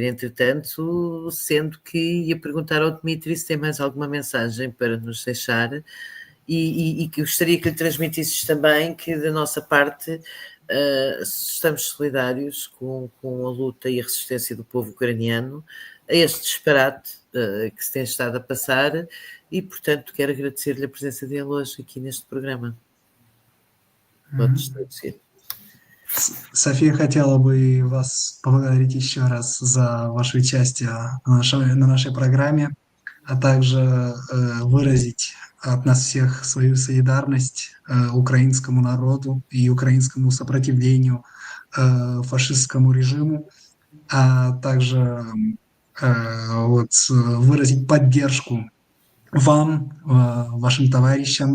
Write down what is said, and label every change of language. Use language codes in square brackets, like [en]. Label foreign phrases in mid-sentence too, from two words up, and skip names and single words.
[pt] entretanto, sendo que ia perguntar ao Dmitry se tem mais alguma mensagem para nos deixar, e que gostaria que lhe transmitisses também que, da nossa parte, estamos solidários com a luta e a resistência do povo ucraniano a este disparate que se tem estado a passar, e, portanto, quero agradecer-lhe a presença dele hoje aqui neste programa. Podes traduzir. [ru] София хотела бы вас поблагодарить еще раз за ваше участие на нашей программе, а также выразить от нас всех свою солидарность украинскому народу и украинскому сопротивлению фашистскому режиму, а также выразить поддержку вам, вашим товарищам.